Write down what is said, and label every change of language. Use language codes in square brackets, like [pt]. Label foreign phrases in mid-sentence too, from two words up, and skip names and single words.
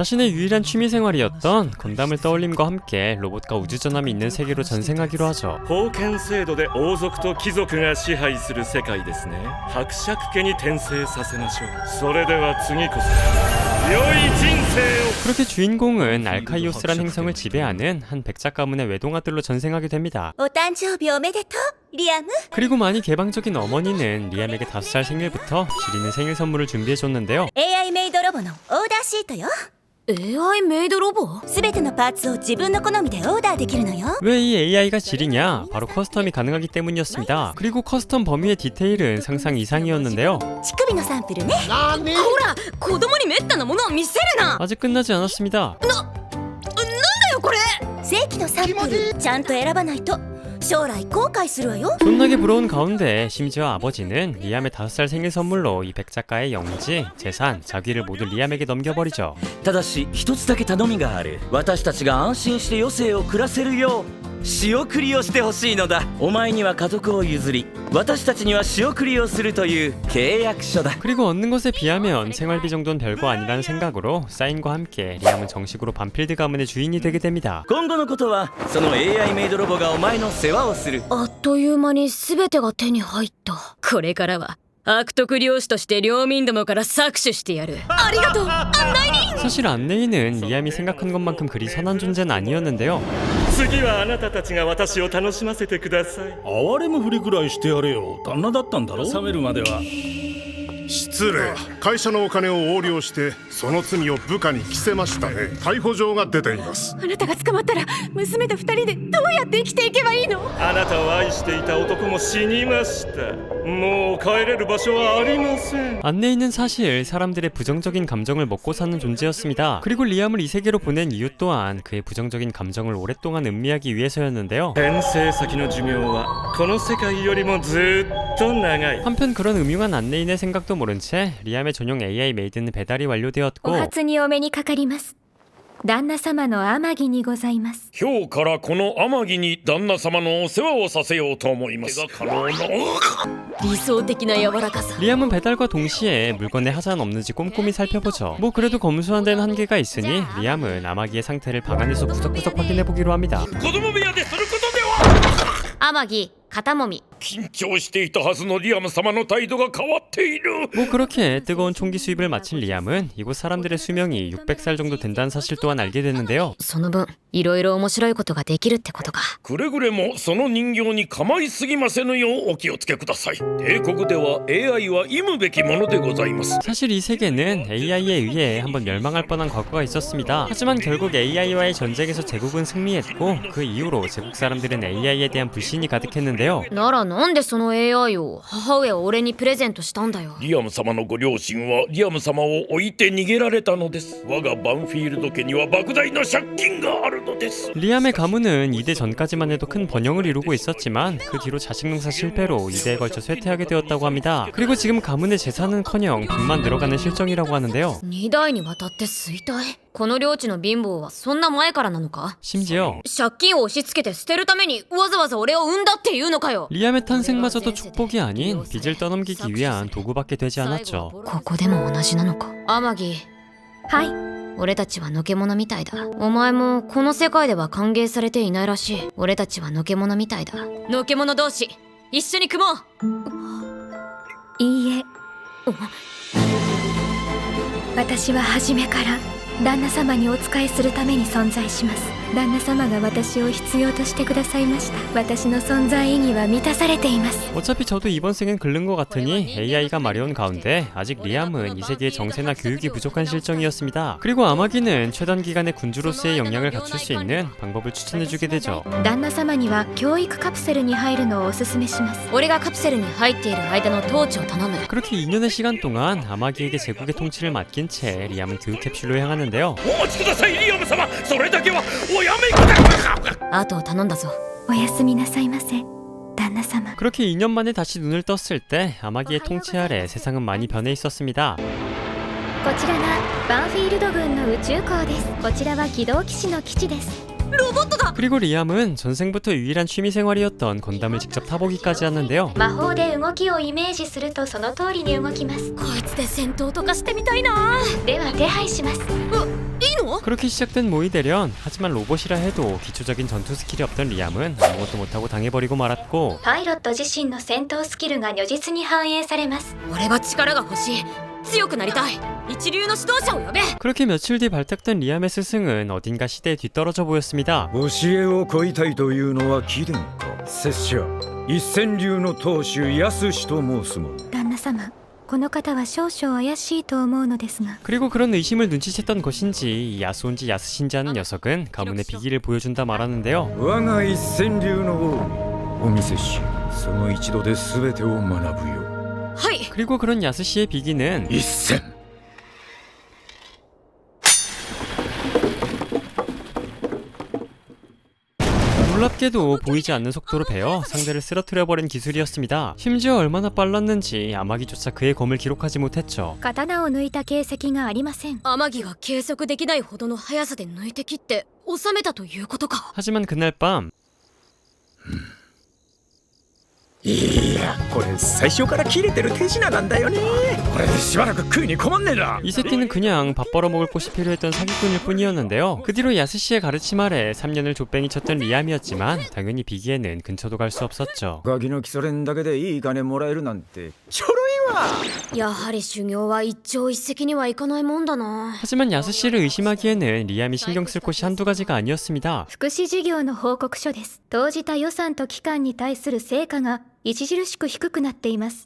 [ko] 자신의 유일한 취미생활이었던 건담을 떠올림과 함께 로봇과 우주전함이 있는 세계로 전생하기로 하죠. [ja] 封建制度で王族と貴族が支配する世界ですね。伯爵家に転生させましょう。それでは次こそ良い人生を。 [ko] 그렇게 주인공은 주인공은 알카이오스란 행성을 지배하는 한 백작 가문의 외동아들로 전생하게 됩니다. [ja] お誕生日おめでとうリアム [ko] 그리고 많이 개방적인 어머니는 리암에게 5살 생일부터 지리는 생일 선물을 준비해줬는데요. [ja] AI メイドロボのオーダーシートよ AI メイドロボすべてのパーツを自分の好みでオーダーできるのよ [ko] 왜 이 AI가 지리냐? 바로 커스텀이 가능하기 때문이었습니다. 그리고 커스텀 범위의 디테일은 상상 이상이었는데요. [ja] 乳首のサンプルねほら子供にめったなものを見せるな [ko] 아직 끝나지 않았습니다. [ja] なんだよこれ正規のサンプルちゃんと選ばないと将来後悔するわよ [ko] 존나게 부러운 가운데 심지어 아버지는 리암의 5살 생일 선물로 이 백작가의 영지, 재산, 자귀를 모두 리암에게 넘겨버리죠. [ja] ただし一つだけ頼みがある。私たちが安心して余生を暮らせるよう仕送りをしてほしいのだ。お前には家族を譲り私たちには仕送りをするという契約書だ。 [ko] 그리고 얻는 것에 비하면 생활비 정도는 별거 아니라는 생각으로 사인과 함께 리암은 정식으로 반필드 가문의 주인이 되게 됩니다. [ja] 今後のことはその AI メイドロボがお前の世話をする。あっという間に全てが手に入ったこれからは悪徳漁師として領民どもから搾取してやるありがとう案内人 [ko] 사실 안내인은 리암이 생각한 것만큼 그리 선한 존재는 아니었는데요. [ja] 次はあなたたちが私を楽しませてください。哀れむふりくらいしてやれよ。旦那だったんだろ。冷めるまでは。失礼。会社のお金を横領してその罪を部下に着せましたね。逮捕状が出ています。あなたが捕まったら娘と二人でどうやって生きていけばいいのあなたを愛していた男も死にました。もう帰れる場所はありません。 [ko] 안내인은 사실 사람들의 부정적인 감정을 먹고 사는 존재였습니다. 그리고 리암을 이 세계로 보낸 이유 또한 그의 부정적인 감정을 오랫동안 음미하기 위해서였는데요. [ja] 転生先の寿命はこの世界よりもずっと長い。 [ko] 한편 그런 음흉한 안내인의 생각도 모른 채 리암의 전용 AI 메이드는 배달이 완료되었고 [ja] お初にお目にかかります旦那様の天城にございます今日からこの天城に旦那様のお世話をさせようと思います。可能な理想的な柔らかさ [ko] 리암은 배달과 동시에 물건에 하자는 없는지 꼼꼼히 살펴보죠. 뭐 그래도 검수한 데는 한계가 있으니 리암은 아마기의 상태를 방 안에서 구석구석 확인해보기로 합니다. [ja] 子供部屋ですることでは。天城肩もみ緊張していたはずのリアム様の態度が変わっている。 [ko] 뭐 그렇게 뜨거운 총기 수입을 마친 리암은 이곳 사람들의 수명이 600살 정도 된다는 사실 또한 알게 됐는데요. [ja] その分いろいろ面白いことができるってことかくれぐれもその人形に構いすぎませぬようお気をつけください。帝国では AI は忌むべきものでございます。 [ko] 사실 이 세계는 AI에 의해 한번 멸망할 뻔한 과거가 있었습니다. 하지만 결국 AI와의 전쟁에서 제국은 승리했고 그 이후로 제국 사람들은 AI에 대한 불신이 가득했는데요. [ja] ならなんでその AI を母上は俺にプレゼントしたんだよリアム様のご両親はリアム様を置いて逃げられたのです。我がバンフィールド家には莫大な借金があるのです。 [ko] 리암의 가문은 2대 전까지만 해도 큰 번영을 이루고 있었지만 그 뒤로 자식 농사 실패로 2대에 걸쳐 쇠퇴하게 되었다고 합니다. 그리고 지금 가문의 재산은커녕 빚만 늘어가는 실정이라고 하는데요. [ja] 2 代にわたって衰退この領地の貧乏はそんな前からなのか [ko] 심지어 [ja] 借金を押し付けて捨てるためにわざわざ俺を産んだっていうのかよ [ko] 리암의 탄생마저도 축복이 아닌 빚을 떠넘기기 위한 도구밖에 되지 않았죠. [ja] ここでも同じなのか天城はい俺たちはのけ者みたいだお前もこの世界では歓迎されていないらしい俺たちはのけ者みたいだのけ者同士一緒に組もういいえ私は初めから旦那様にお仕えするために存在します旦那様が私を必要としてくださいました私の存在意義は満たされています [ko] 어차피 저도 이번 생엔 글른 것 같으니 AI가 마려운 가운데 아직 리암은 이 세계의 정세나 교육이 부족한 실정이었습니다. 그리고 아마기는 최단 기간의 군주로서의 역량을 갖출 수 있는 방법을 추천해주게 되죠. [ja] 旦那様には教育カプセルに入るのをおすすめします俺がカプセルに入っている間の統治を頼む [ko] 그렇게 2년의 시간 동안 아마기에게 제국의 통치를 맡긴 채 리암은 교육 캡슐로 향하는데요. [ja] お待ちくださいリアム様。それだけはおやめください。あとを頼んだぞおやすみなさいませ旦那様 [ko] 그렇게 2년 만에 다시 눈을 떴을 때 아마기의 통치 아래 세상은 많이 변해 있었습니다. [ja] こちらがバンフィールド軍の宇宙港ですこちらは機動騎士の基地です [ko] 그리고 리암은 전생부터 유일한 취미생활이었던 건담을 직접 타보기까지 하는데요. [ja] 魔法で動きをイメージするとその通りに動きますこいつで戦闘とかしてみたいなでは手配しますいいの [ko] 그렇게 시작된 모의 대련. 하지만 로봇이라 해도 기초적인 전투 스킬이 없던 리암은 아무것도 못하고 당해버리고 말았고 [ja] パイロット自身の戦闘スキルが如実に反映されます俺は力が欲しい強くなりたい一流の指導者を呼べ。 [ko] 그렇게 며칠 뒤 발탁된 리암의 스승은 어딘가 시대에 뒤떨어져 보였습니다. [ja] 教えを乞いたいというのは貴殿か。拙者一川流の当主安氏と申すもの。旦那様、この方は少々怪しいと思うのですが。 [ko] 그리고 그런 의심을 눈치챘던 것인지 이 야수인지 야스신지 하는 녀석은 가문의 비기를 보여준다 말하는데요. [ja] 我が一川流の王にお見せし、その一度で全てを学ぶよ。はい。 [ko] 그리고 그런 야스씨의 비기는 [ja] 一川。 [ko] 놀랍게도 보이지 않는 속도로 베어 상대를 쓰러뜨려버린 기술이었습니다. 심지어 얼마나 빨랐는지 아마기조차 그의 검을 기록하지 못했죠. [ja] 刀を抜いた形跡がありません。天城が計測できないほどの速さで抜いて切って収めたということか。 [ko] 하지만 그날 밤 [ja] いや、これ最初から切れてる手品なんだよね。これでしばらく食うに困んねえな。 [ko] 이 새끼는 그냥 밥 벌어먹을 곳이 필요했던 사기꾼일 뿐이었는데요. 그 뒤로 야스씨의 가르침 아래 3년을 족뱅이 쳤던 리암이었지만 당연히 비기에는 근처도 갈 수 없었죠. [ja] ガキの基礎練だけでいい金もらえるなんてちょろいわ。やはり修行は一朝一夕にはいかないもんだな。 [ko] 하지만 야스씨를 의심하기에는 리암이 신경 쓸 곳이 한두 가지가 아니었습니다. [ja] 福祉事業の報告書です。投じた予算と期間に対する成果が著しく低くなっています。